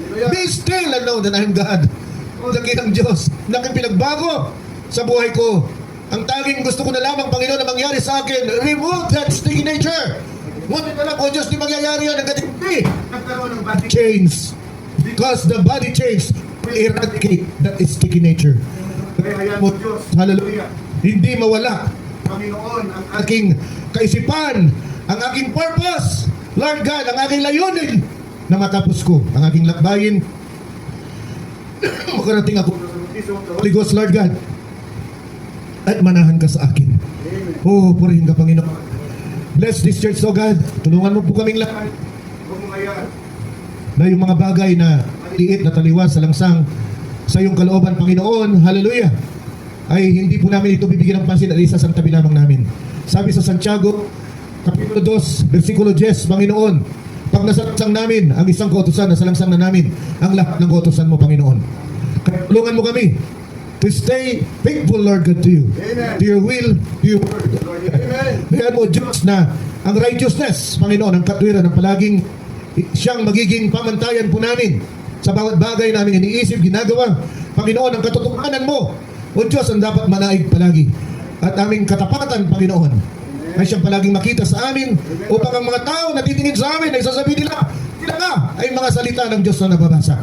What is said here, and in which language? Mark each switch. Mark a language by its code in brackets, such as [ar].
[en] Be still and know that I am God. [tl] O dakilang Diyos, na aking pinagbago sa buhay ko. Ang tanging gusto ko na lamang, Panginoon, na mangyari sa akin, [en] remove that sticky nature. [tl] Ngunit na lang, o Diyos, di mangyayari yan hanggat hindi nagkaroon ng body [en] change. Because the body change will eradicate that sticky nature. [tl] Kaya hayaan mo, Diyos, Hallelujah. Hindi mawala Panginoon, ang aking kaisipan, ang aking purpose, Lord God, ang aking layunin na matapos ko ang aking lakbayin. Makarating ako Holy Ghost, Lord God, at manahan ka sa akin. Oh, purihin ka, Panginoon. [en] Bless this church, oh God. [tl] Tulungan mo po kaming lahat huwag mong hayaan. na yung mga bagay na liit na taliwas sa langsang sa iyong kalooban, Panginoon, hallelujah, ay hindi po namin ito bibigyan ng pansin at isasang tabi lamang namin. Sabi sa Santiago, Kapitulo 2, versikulo 10, Panginoon, pag nasalangsang namin ang isang kautusan, nasalangsang na namin ang lahat ng kautusan mo, Panginoon. Kaya tulungan mo kami [en] to stay faithful, Lord God, to you. Amen. To your will, to your word. Amen. [tl] Kaya mo, Diyos, na ang righteousness, Panginoon, ang katwiran, ang palaging siyang magiging pamantayan po namin sa bawat bagay namin iniisip, ginagawa. Panginoon, ang katotohanan mo, o Diyos, ang dapat manaig palagi. At aming katapatan, Panginoon, ay siyang palaging makita sa amin upang ang mga tao na titingin sa amin ay sasabihin nila, sila nga ay mga salita ng Diyos na nababasa.